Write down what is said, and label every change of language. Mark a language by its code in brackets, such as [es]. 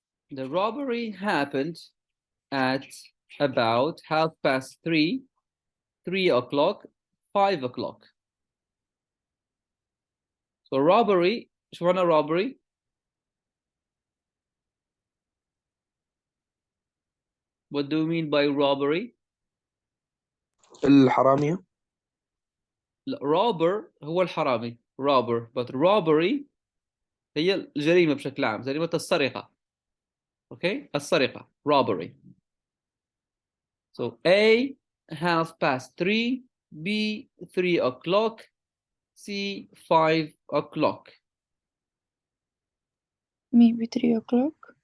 [en] The robbery happened at about 3:30, 3 o'clock, 5 o'clock. So robbery, [ar] شو معنى [en] robbery؟ What do you mean by robbery? [ar] الحرامية. robber هو الحرامي [en] robber, but robbery [ar] هي الجريمة بشكل عام، جريمة السرقة. [en] Okay, السرقة robbery. So A 3:30, B 3 o'clock, C 5 o'clock. maybe 3 o'clock.